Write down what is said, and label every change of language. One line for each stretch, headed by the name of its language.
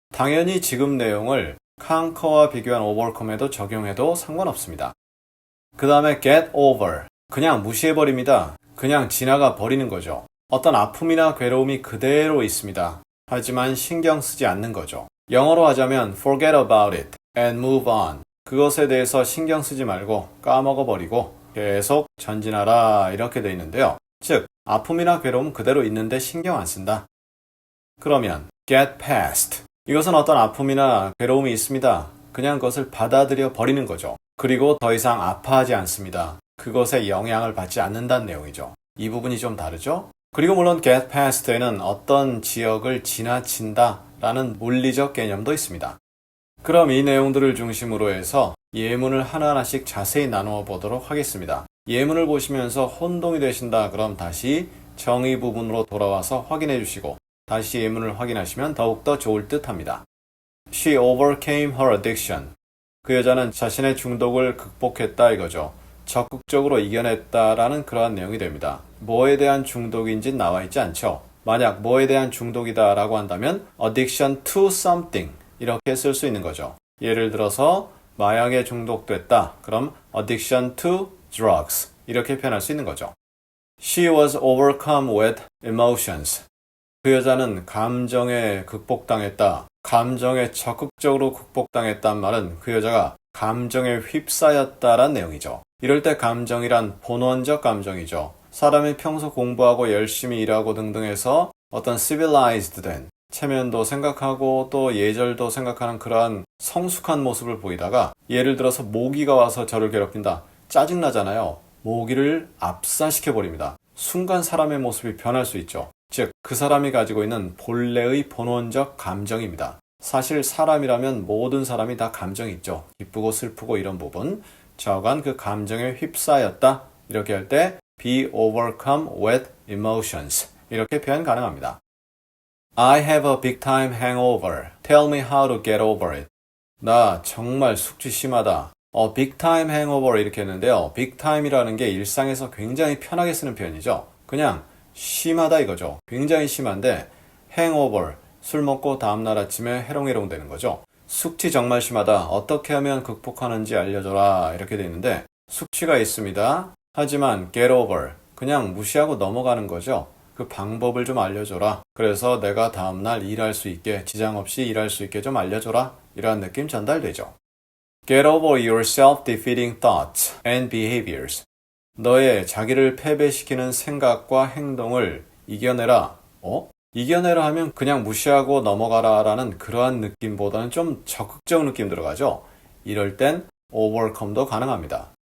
Korean: 당연히 지금 내용을 conquer와 비교한 overcome에도 적용해도 상관없습니다. 그 다음에 get over. 그냥 무시해버립니다. 그냥 지나가 버리는 거죠. 어떤 아픔이나 괴로움이 그대로 있습니다. 하지만 신경 쓰지 않는 거죠. 영어로 하자면
English: forget about it and move on.
Korean: 그것에 대해서 신경 쓰지 말고 까먹어버리고 계속 전진하라 이렇게 돼 있는데요. 즉, 아픔이나 괴로움 그대로 있는데 신경 안 쓴다. 그러면 get past. 이것은 어떤 아픔이나 괴로움이 있습니다. 그냥 그것을 받아들여 버리는 거죠. 그리고 더 이상 아파하지 않습니다. 그것에 영향을 받지 않는다는 내용이죠. 이 부분이 좀 다르죠? 그리고 물론 get past에는 어떤 지역을 지나친다 라는 물리적 개념도 있습니다. 그럼 이 내용들을 중심으로 해서 예문을 하나하나씩 자세히 나누어 보도록 하겠습니다. 예문을 보시면서 혼동이 되신다 그럼 다시 정의 부분으로 돌아와서 확인해 주시고 다시 예문을 확인하시면 더욱더 좋을 듯 합니다.
English: She overcame her addiction.
Korean: 그 여자는 자신의 중독을 극복했다 이거죠. 적극적으로 이겨냈다라는 그러한 내용이 됩니다. 뭐에 대한 중독인지 나와 있지 않죠. 만약 뭐에 대한 중독이다 라고 한다면
English: addiction to something
Korean: 이렇게 쓸 수 있는 거죠. 예를 들어서 마약에 중독됐다. 그럼
English: addiction to drugs
Korean: 이렇게 표현할 수 있는 거죠.
English: She was overcome with emotions.
Korean: 그 여자는 감정에 극복당했다. 감정에 적극적으로 극복당했단 말은 그 여자가 감정에 휩싸였다란 내용이죠. 이럴 때 감정이란 본원적 감정이죠. 사람이 평소 공부하고 열심히 일하고 등등 해서 어떤 civilized 된 체면도 생각하고 또 예절도 생각하는 그러한 성숙한 모습을 보이다가 예를 들어서 모기가 와서 저를 괴롭힌다. 짜증나잖아요. 모기를 압사시켜버립니다. 순간 사람의 모습이 변할 수 있죠. 즉, 그 사람이 가지고 있는 본래의 본원적 감정입니다. 사실 사람이라면 모든 사람이 다 감정이 있죠. 기쁘고 슬프고 이런 부분. 저간 그 감정에 휩싸였다. 이렇게 할 때
English: be overcome with emotions
Korean: 이렇게 표현 가능합니다.
English: I have a big time hangover. Tell me how to get over it.
Korean: 나 정말 숙취 심하다. big time hangover 이렇게 했는데요. big time이라는 게 일상에서 굉장히 편하게 쓰는 표현이죠. 그냥 심하다 이거죠. 굉장히 심한데 hangover, 술 먹고 다음날 아침에 해롱해롱 되는 거죠. 숙취 정말 심하다. 어떻게 하면 극복하는지 알려줘라 이렇게 돼 있는데 숙취가 있습니다. 하지만 get over, 그냥 무시하고 넘어가는 거죠. 그 방법을 좀 알려줘라. 그래서 내가 다음날 일할 수 있게, 지장 없이 일할 수 있게 좀 알려줘라. 이러한 느낌 전달되죠.
English: Get over your self-defeating thoughts and behaviors.
Korean: 너의 자기를 패배시키는 생각과 행동을 이겨내라. 이겨내라 하면 그냥 무시하고 넘어가라 라는 그러한 느낌보다는 좀 적극적 느낌 들어가죠. 이럴 땐 overcome도 가능합니다.